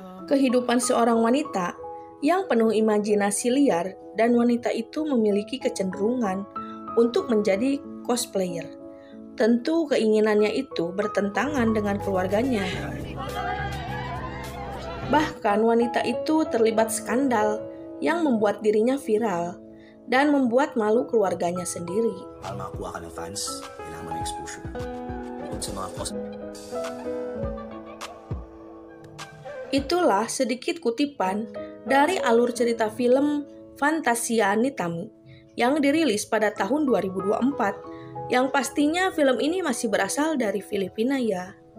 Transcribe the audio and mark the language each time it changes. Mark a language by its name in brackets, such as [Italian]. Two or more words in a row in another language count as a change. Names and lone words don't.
[Indonesian] kehidupan seorang wanita yang penuh imajinasi liar, dan wanita itu memiliki kecenderungan untuk menjadi cosplayer. Tentu keinginannya itu bertentangan dengan keluarganya. Bahkan wanita itu terlibat skandal yang membuat dirinya viral dan membuat malu keluarganya sendiri. [Filipino] Para makakuha ka ng fans, kailangan mo ng exposure. Bukod sa mga cost. [Indonesian] Itulah sedikit kutipan dari alur cerita film Fantasia ni Tami yang dirilis pada tahun 2024, yang pastinya film ini masih berasal dari Filipina ya.